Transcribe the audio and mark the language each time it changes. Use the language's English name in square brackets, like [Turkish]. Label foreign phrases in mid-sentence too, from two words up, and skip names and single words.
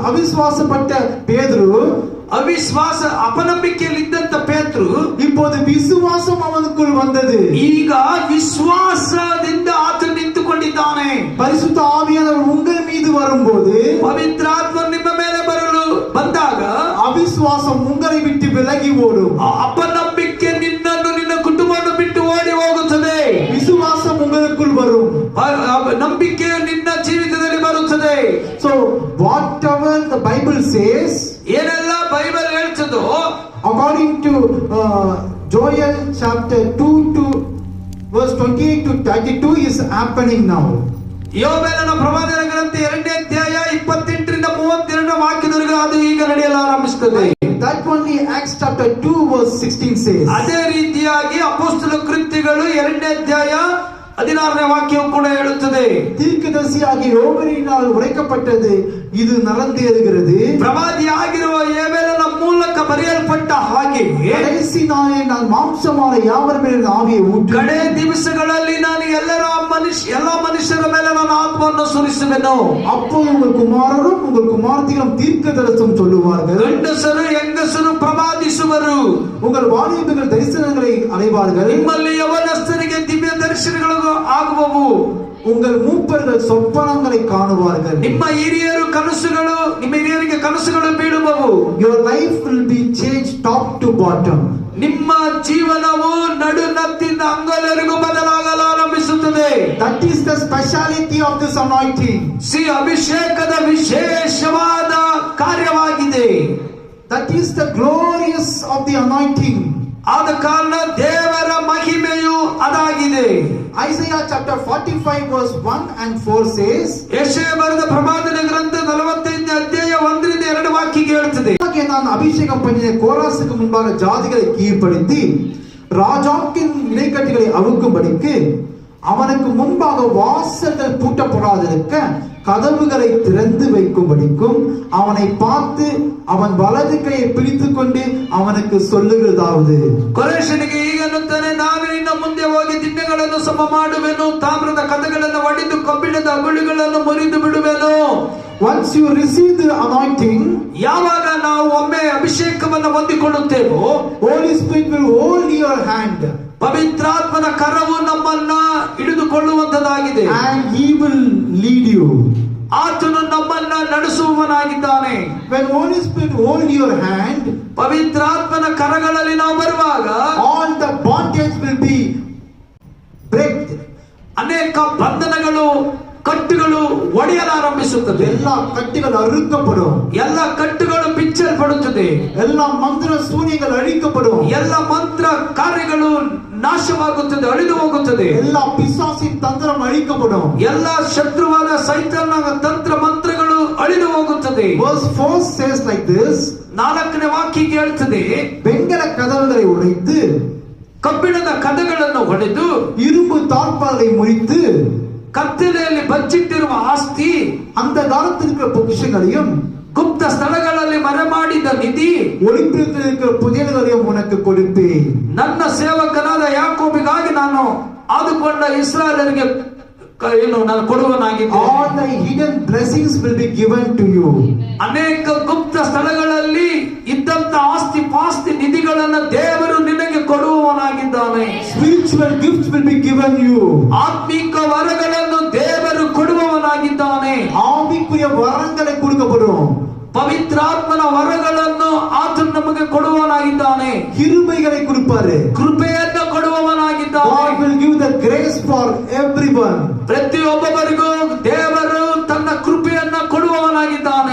[Tamil] அவிசுவாசப்பட்ட பேதுரு, [Kannada] ಅವಿಶ್ವಾಸ ಅಪನಂಬಿಕೆಯಲ್ಲಿ ಇದ್ದಂತ ಪೇತ್ರು [Tamil] இப்போது விசுவாசம் அவனுக்குள் வந்தது. [Kannada] ಈಗ ವಿಶ್ವಾಸದಿಂದ ಆತ ನಿಂತುಕೊಂಡಿದ್ದಾನೆ. [Tamil] பரிசுத்த ஆவியானவர் உங்கள் மீது வரும்போது, [Kannada] ಪವಿತ್ರಾತ್ಮ ನಿಮ್ಮ ಮೇಲೆ ಬರಲು ಬಂದಾಗ [Tamil] அவிசுவாசம் உங்களை விட்டு விலகி ஓடும். [Kannada] ಅಪನಂಬಿಕೆ ನಿನ್ನನ್ನು ನಿನ್ನ ಕುಟುಂಬವನ್ನು ಬಿಟ್ಟು ಓಡಿ ಹೋಗುತ್ತದೆ. [Tamil] விசுவாசம் உங்களுக்குள் வரும். [Kannada] ನಂಬಿಕೆ ನಿನ್ನ ಜೀವಿತದಲ್ಲಿ ಬರುತ್ತದೆ. [English] So whatever the Bible says, [Kannada] ಏನೆಲ್ಲ ಬೈಬಲ್ ಹೇಳ್ತದೋ, [English] according to Joel chapter 2 to verse 28 to 32 is happening now. [Kannada] ಯೋಬೇಲನ ಪ್ರವಾದನ ಗ್ರಂಥ 2ನೇ ಅಧ್ಯಾಯ 28 ರಿಂದ 32 ವಾಕ್ಯದವರೆಗೆ ಅದು ಈಗ ನಡೆಯಲು ಆರಂಭಿಸುತ್ತದೆ. [English] That only Acts chapter 2 verse 16 says. [Kannada] ಅದೇ ರೀತಿಯಾಗಿ ಅಪೊಸ್ತಲ ಕೃತ್ಯಗಳು 2ನೇ ಅಧ್ಯಾಯ 16ನೇ ವಾಕ್ಯವು ಕೂಡ ಹೇಳುತ್ತದೆ. [Tamil] தீர்க்கதரிசியாகிய யோவேலினால் உரைக்கப்பட்டது இது நடந்தேறுகிறது. [Kannada] ಪ್ರವಾದಿಯಾಗಿರುವ ಯೋಬೇಲನ ಮೂಲಕ ಬರೆಯಲ್ಪಟ್ಟ ಹಾಗೆ [Tamil] கடைசி நாளில் நான் மாம்சமான யாவர் மேல் ஆவியை ஊற்றுவேன். [Kannada] ಕಡೆ ದಿವಸಗಳಲ್ಲಿ ನಾನು ಎಲ್ಲ ಮನುಷ್ಯರ ಮೇಲೆ ನನ್ನ ಆತ್ಮವನ್ನು ಸುರಿಸುವೆನು. [Tamil] அப்போது உங்கள் குமாரரும் உங்கள் குமாரத்திகளும் தீர்க்கதரிசனம் சொல்லுவார்கள். [Kannada] ಗಂಡಸರು ಹೆಂಗಸರು ಪ್ರವಾದಿಸುವರು. [Tamil] உங்கள் வாலிபர்கள் தரிசனங்களை அடைவார்கள். [Kannada] ನಿಮ್ಮಲ್ಲಿ ಯವನಸ್ಥರಿಗೆ ದಿವ್ಯ ದರ್ಶನಗಳು ಆಗುವವು. [Tamil] உங்கள் மூப்பர்கள் சொப்பனங்களை காணுவார்கள். [Kannada] ನಿಮ್ಮ ಹಿರಿಯರಿಗೆ ಕನಸುಗಳು ಬೀಳುವವು. [English] Your life will be changed top to bottom. [Kannada] ನಿಮ್ಮ ಜೀವನವು ನಡುನತ್ತಿಂದ ಅಂಗಲವರೆಗೂ ಬದಲಾಗಲು ಆರಂಭಿಸುತ್ತದೆ. [English] That is the speciality of this anointing. [Kannada] ಅಭಿಷೇಕದ ವಿಶೇಷವಾದ ಕಾರ್ಯವಾಗಿದೆ. [English] That is the glorious of the anointing. [Kannada] ಆದ ಕಾರಣ ದೇವರ ಮಹಿಮೆಯು ಅದಾಗಿದೆ. [English] Isaiah chapter 45 verse 1 and 4 says, [Kannada] ಯೆಶಾಯ ಬರೆದ ಪ್ರವಾದನ ಗ್ರಂಥ 45ನೇ ಅಧ್ಯಾಯ 1 ರಿಂದ 2 ವಾಕ್ಯ ಹೇಳುತ್ತದೆ. [Tamil] நான் அபிஷேகம் பண்ணின கோராசுக்கு முன்பாக ஜாதிகளை கீழ்ப்படுத்தி ராஜாக்கின் இடைக்கட்டுகளை அவுக்கும்படிக்கு அவனுக்கு முன்பாக வாசல்கள் பூட்டப்படாதிருக்க கதவுகளை திறந்து வைக்கும்படிக்கும் அவனை பார்த்து அவன் வலது கையை பிடித்துக் கொண்டு அவனுக்கு சொல்லுகிறதாவது, [Kannada] ಕೊರೇಷನಿಗೆ ಹೀಗನ್ನುತ್ತಾನೆ, ನಾನು ಇನ್ನು ಮುಂದೆ ಹೋಗಿ ದಿಣ್ಣೆಗಳನ್ನು ಸಮ ಮಾಡುವೆನು, ತಾಮ್ರದ ಕದಗಳನ್ನು ಒಡೆದು ಕಬ್ಬಿಣದ ಅಗುಳಿಗಳನ್ನು ಮುರಿದು ಬಿಡುವೆನು. [English] Once you receive the anointing, [Kannada] ಯಾವಾಗ ನಾವು ಒಮ್ಮೆ ಅಭಿಷೇಕವನ್ನು ಹೊಂದಿಕೊಳ್ಳುತ್ತೇವೋ, [English] Holy Spirit will hold your hand [Kannada] ಪವಿತ್ರಾತ್ಮನ ಕರವು ನಮ್ಮನ್ನ ಹಿಡಿದುಕೊಳ್ಳುವಂತದಾಗಿದೆ. [English] and he will lead you. [Kannada] ಆತನು ನಮ್ಮನ್ನ ನಡೆಸುವವನಾಗಿದ್ದಾನೆ. [English] When Holy Spirit hold your hand, [Kannada] ಪವಿತ್ರಾತ್ಮನ ಕರಗಳಲ್ಲಿ ನಾವು ಬರುವಾಗ [English] all the bondage will be break. [Kannada] ಅನೇಕ ಬಂಧನಗಳು ಕಟ್ಟುಗಳು ಒಡೆಯಲು ಆರಂಭಿಸುತ್ತದೆ. [Tamil] எல்லா கட்டுகள் அறுக்கப்படும். [Kannada] ಎಲ್ಲ ಕಟ್ಟುಗಳು ಬಿಚ್ಚಲ್ಪಡುತ್ತದೆ. [Tamil] எல்லா மந்திர சூனிகள் ಅಳಿக்கப்படும். [Kannada] ಎಲ್ಲ ಮಂತ್ರ ಕಾರ್ಯಗಳು ನಾಶವಾಗುತ್ತದೆ, ಅಳಿದು ಹೋಗುತ್ತದೆ. [Tamil] எல்லா பிசாசின் தந்திரம் அழிக்கப்படும். [Kannada] ಎಲ್ಲ ಶತ್ರುವಾದ ಸೈತಾನನ ತಂತ್ರ ಮಂತ್ರಗಳು ಅಳಿದು ಹೋಗುತ್ತದೆ. [English] Verse 4 says like this, [Kannada] 4ನೇ ವಾಕ್ಯ ಹೇಳ್ತದೆ, [Tamil] வெங்கல கதவுகளை உடைத்து [Kannada] ಕಬ್ಬಿಣದ ಕದಗಳನ್ನು ಹೊಡೆದು [Tamil] இரும்பு தாழ்பாலை முறித்து [Kannada] ಕತ್ತಲೆಯಲ್ಲಿ ಬಚ್ಚಿಟ್ಟಿರುವ ಆಸ್ತಿ, [Tamil] அந்த காலத்தில் இருக்கிற பொக்கிஷங்களையும் [Kannada] ಗುಪ್ತ ಸ್ಥಳಗಳಲ್ಲಿ ಮರೆಮಾಡಿದ ನಿಧಿ, [Tamil] ஒளிப்பிடத்தில் இருக்கிற புதையல்களையும் உனக்கு கொடுப்பேன். [Kannada] ನನ್ನ ಸೇವಕನಾದ ಯಾಕೋಬಿಗಾಗಿ ನಾನು ಆದುಕೊಂಡ ಇಸ್ರಾಯೇಲರಿಗೆ ನಾನು ಕೊಡುವನಾಗಿದ್ದೇನೆ. [English] All the hidden blessings will be given to you. [Kannada] ಅನೇಕ ಗುಪ್ತ ಸ್ಥಳಗಳಲ್ಲಿ ಇದ್ದಂತ ಆಸ್ತಿ ಪಾಸ್ತಿ ನಿಧಿಗಳನ್ನು ದೇವರು ನಿನಗೆ ಕೊಡುವವನಾಗಿದ್ದಾನೆ. [English] Spiritual spiritual gifts will be given you. [Kannada] ಆತ್ಮಿಕ ವರಗಳನ್ನು ದೇವರು ಕೊಡುವವನಾಗಿದ್ದಾನೆ. [Tamil] ஆவிக்குரிய வரங்களை கொடுக்கப்படும். [Kannada] ಪವಿತ್ರಾತ್ಮನ ವರಗಳನ್ನು ಆತನು ನಮಗೆ ಕೊಡುವವನಾಗಿದ್ದಾನೆ. [Tamil] கிருபைகளை கொடுப்பாரு. [Kannada] ಕೃಪೆಯನ್ನು ಕೊಡುವವನಾಗಿದ್ದಾನೆ. [English] God will give the grace for everyone. [Kannada] ಪ್ರತಿಯೊಬ್ಬರಿಗೂ ದೇವರು ತನ್ನ ಕೃಪೆಯನ್ನು ಕೊಡುವವನಾಗಿದ್ದಾನೆ.